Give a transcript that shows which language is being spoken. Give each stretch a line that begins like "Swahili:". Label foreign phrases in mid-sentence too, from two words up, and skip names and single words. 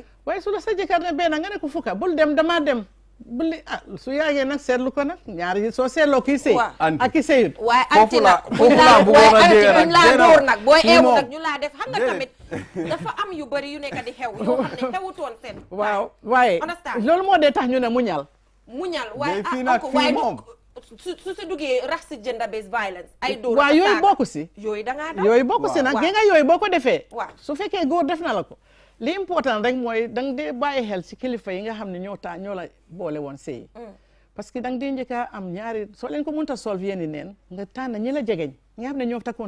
Wolof: waaye su la sa jëkkër ne benn nga ne ko fukka bul dem damaa dem buli su yàggee nag seetlu ko nag ñaari soo seetloo kii sëy ak ki sëyut waaye anti nag buñ laa dóor nag booy eewu nag ñu laa def xam nga tamit dafa am yu bëri yu nekk di xew yoo xam ne xewutoon seen waaw waaye loolu moo dee tax ñu ne muñal waaye waaye su si duggee
English: racism based violence
Wolof: ay dóor waaw yooyu bokku si yooyu da ngaa daw yooyu bokku si nag gi nga yooyu boo ko defee waaw su fekkee góor def na la ko li important rek mooy danga dee bàyyi xel ci kilifa yi nga xam ne ñoo la boole woon sëy parce que danga dee njëkk a am ñaari soo leen ko mënta solve yéen i neen nga tànn ñi la jegeñ ñi nga xam ne ñoo takkoon